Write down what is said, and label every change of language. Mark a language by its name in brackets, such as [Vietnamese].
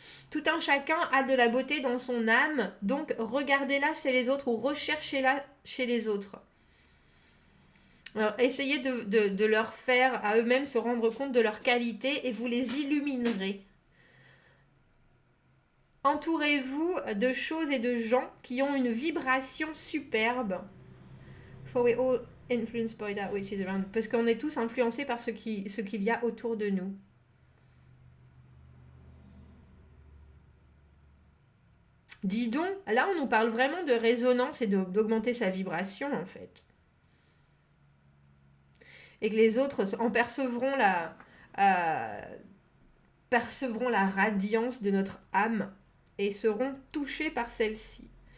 [French] Tout un chacun a de la beauté dans son âme, donc regardez-la chez les autres ou recherchez-la chez les autres. Alors, essayez de leur faire à eux-mêmes se rendre compte de leur qualité et vous les illuminerez. Entourez-vous de choses et de gens qui ont une vibration superbe. [English] For we all influenced by that which is around. [French] Parce qu'on est tous influencés par ce qu'il y a autour de nous. Dis donc, là on nous parle vraiment de résonance et d'augmenter sa vibration en fait. Et que les autres en percevront la radiance de notre âme et seront touchés par celle-ci.